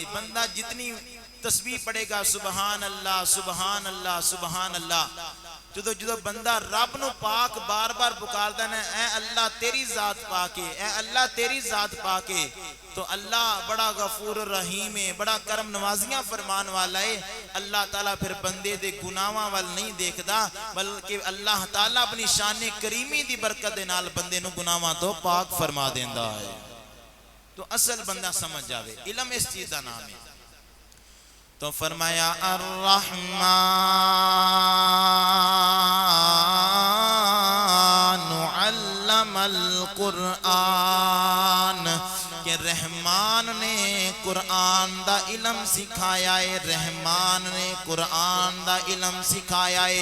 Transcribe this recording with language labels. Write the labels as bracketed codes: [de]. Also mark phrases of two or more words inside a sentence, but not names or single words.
[pa] بندہ جتنی تسبیح پڑھے گا [ar] سبحان اللہ سبحان اللہ سبحان اللہ، [pa] جدو بندہ رب نو پاک بار بار پکار دینا، اے اللہ تیری ذات پاک ہے، اے اللہ تیری ذات پاک ہے، تو اللہ بڑا غفور رحیم ہے، بڑا کرم نوازیاں فرمان والا ہے۔ اللہ تعالیٰ پھر بندے دے گناہاں وال نہیں دیکھدا، بلکہ اللہ تعالیٰ اپنی شان کریمی دی برکت دے نال بندے نو گناہاں تو پاک فرما دیندا ہے۔ تو اصل بندہ سمجھ جاوے، علم اس چیز دا نام ہے۔ تو فرمایا [ar] الرحمن علم القرآن، [pa] کہ رحمان نے قرآن دا علم سکھایا ہے، رحمان نے قرآن دا علم سکھایا ہے۔